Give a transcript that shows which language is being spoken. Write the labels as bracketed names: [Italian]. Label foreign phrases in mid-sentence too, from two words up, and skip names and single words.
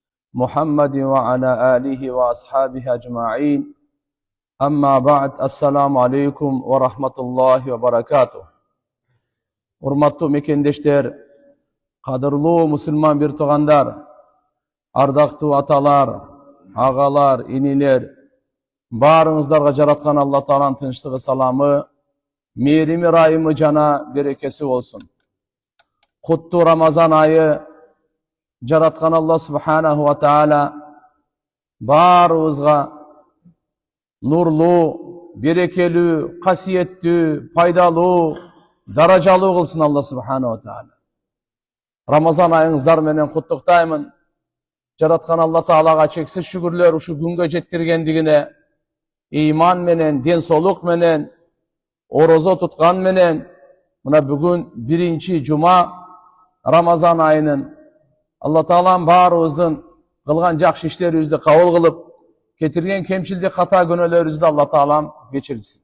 [Arabic] محمد وعلى آله وأصحابه أجمعين أما بعد السلام عليكم ورحمة الله وبركاته. [Kyrgyz] Урматтуу мекендештер, кадырлуу мусулман бир туугандар, ардактуу аталар, агалар, инилер, баарыңыздарга жараткан Алла Тааланын тынчтыгы, саламы, мээрими, райымы жана берекеси болсун. Куттуу Рамазан айы жараткан Алла [Arabic] سبحانه وتعالى [Kyrgyz] баарыбызга нурлуу, берекелүү, касиеттүү, пайдалуу, даражалуу кылсын Алла [Arabic] سبحانه وتعالى. [Kyrgyz] Рамазан айыңыздар менен куттуктаймын. Жараткан Алла Таалага чексиз шүгүрлөр ушу күнгө жеткиргендигине, ыйман менен, ден соолук менен, орозо туткан менен, мына бүгүн биринчи жума Рамазан айынын Алла Таалам баарыбыздын кылган жакшы иштерибизди кабыл кылып, кетирген кемчилдик, ката күнөөлөрүбүздү Алла Таалам кечирсин.